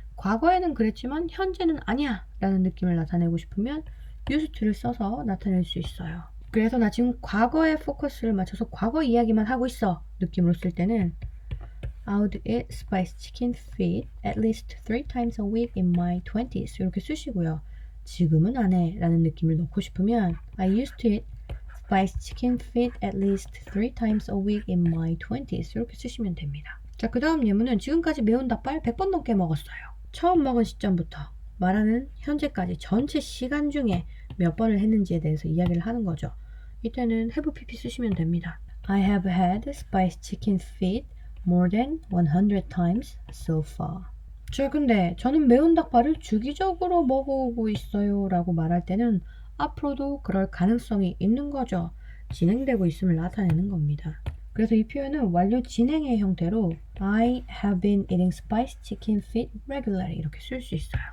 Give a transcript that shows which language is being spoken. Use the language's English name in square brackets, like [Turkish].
[Korean] 과거에는 그랬지만 현재는 아니야 라는 느낌을 나타내고 싶으면 used to를 써서 나타낼 수 있어요. 그래서 나 지금 과거에 포커스를 맞춰서 과거 이야기만 하고 있어 느낌으로 쓸 때는 [English] I would eat spiced chicken feet at least 3 times a week in my 20s [Korean] 이렇게 쓰시고요. 지금은 안 해 라는 느낌을 넣고 싶으면 [English] I used to eat spiced chicken feet at least 3 times a week in my 20s [Korean] 이렇게 쓰시면 됩니다. 자, 그 다음 예문은 지금까지 매운 닭발 100번 넘게 먹었어요. 처음 먹은 시점부터 말하는 현재까지 전체 시간 중에 몇 번을 했는지에 대해서 이야기를 하는 거죠. 이때는 have pp 쓰시면 됩니다. [English] I have had spiced chicken feet more than 100 times so far. [Korean] 자, 근데 저는 매운 닭발을 주기적으로 먹어오고 있어요 라고 말할 때는 앞으로도 그럴 가능성이 있는 거죠. 진행되고 있음을 나타내는 겁니다. 그래서 이 표현은 완료 진행의 형태로 [English] I have been eating spiced chicken feet regularly [Korean] 이렇게 쓸 수 있어요.